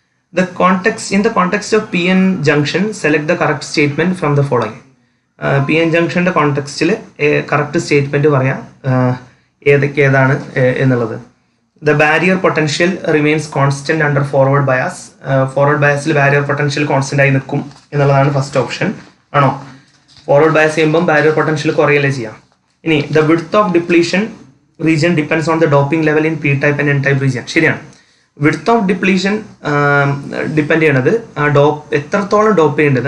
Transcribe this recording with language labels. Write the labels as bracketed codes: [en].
[en] In the context of PN junction, select the correct statement from the following. [ml] PN junctionന്റെ കോണ്ടെക്സ്റ്റിൽ correct statement പറയാം ഏതാണ് എന്നുള്ളത്. [en] The barrier potential remains constant under forward bias. [ml] Forward biasൽ barrier potential constant ആയി നിൽക്കും എന്നുള്ളതാണ് first option. ആണോ? Forward bias ചെയ്യുമ്പം barrier potential കുറയല്ലേ ചെയ്യാം. ഇനി [en] the width of depletion region depends on the doping level in P type and N type region. [ml] ശരിയാണ്. Width of depletion depend ചെയ്യണത് എത്രത്തോളം ഡോപ്പ് ചെയ്യേണ്ടത്.